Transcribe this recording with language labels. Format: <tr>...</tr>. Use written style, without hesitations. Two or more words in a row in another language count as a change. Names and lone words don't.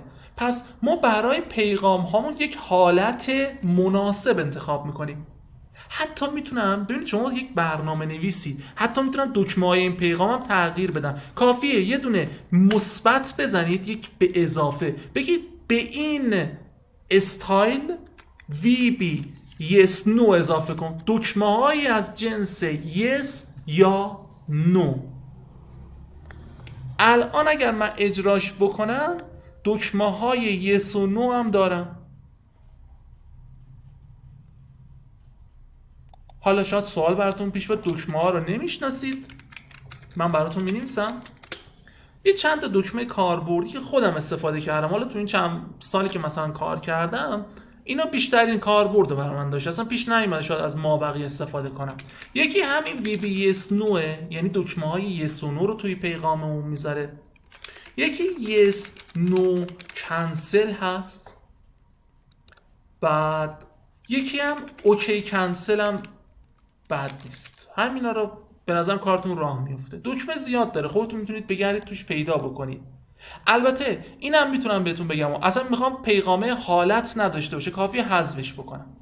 <fa>پس ما برای پیغام هامون یک حالت مناسب انتخاب میکنیم. حتی میتونم، ببینید شما یک برنامه نویسید، حتی میتونم دکمه های این پیغامم تغییر بدم. کافیه یه دونه مثبت بزنید، یک به اضافه بگید به این</fa> <en>style VB yes no</en> <fa>اضافه کن، دکمه هایی از جنس yes یا no. الان اگر من اجراش بکنم دکمه های yes و no هم دارم. حالا شاید سوال براتون پیش بیاد، دکمه ها رو نمیشناسید، من براتون مینویسم. یه چند تا دکمه کاربردی که خودم استفاده کردم، حالا تو این چند سالی که مثلا کار کردم اینا بیشترین کاربرد رو برای من داشت، اصلا پیش نیومد شاید از مابقی استفاده کنم. یکی همین</fa> <en>VB yes no،</en> <fa>یعنی دکمه های yes و no رو توی پیغاممون میذاره. یکی</fa> <en>yes no cancel</en> <fa>هست، بعد یکی هم</fa> <en>okay cancel</en> <fa>هم بد نیست. همینا رو به نظرم کارتون راه میفته. دکمه زیاد داره، خودتون میتونید بگردید توش پیدا بکنید. البته اینم میتونم بهتون بگم اصلا میخوام پیغامه حالت نداشته باشه، کافیه حذفش بکنم.</fa>